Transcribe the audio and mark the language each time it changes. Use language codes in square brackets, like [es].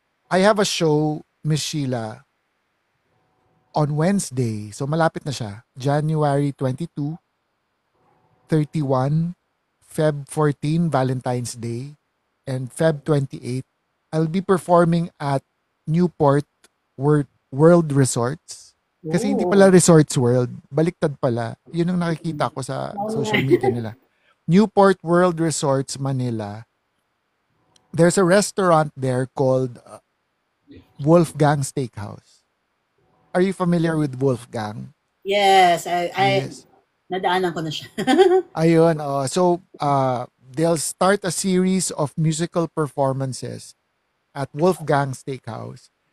[en] I have a show, Miss Sheila, on Wednesday. [tl] So malapit na siya. [en] January 22, 31, Feb 14, Valentine's Day, and Feb 28. I'll be performing at Newport World Resorts. [tl] Kasi hindi pala [en] Oh. [tl] Resorts World, baliktad pala. Yun ang nakikita ko sa social media nila. [en] Newport World Resorts, Manila. There's a restaurant there called Wolfgang Steakhouse. Are you familiar with Wolfgang? Yes, I Yes. [tl] nadaanan ko na siya. Ayun. [en] So, they'll start a series of musical performances at Wolfgang Steakhouse.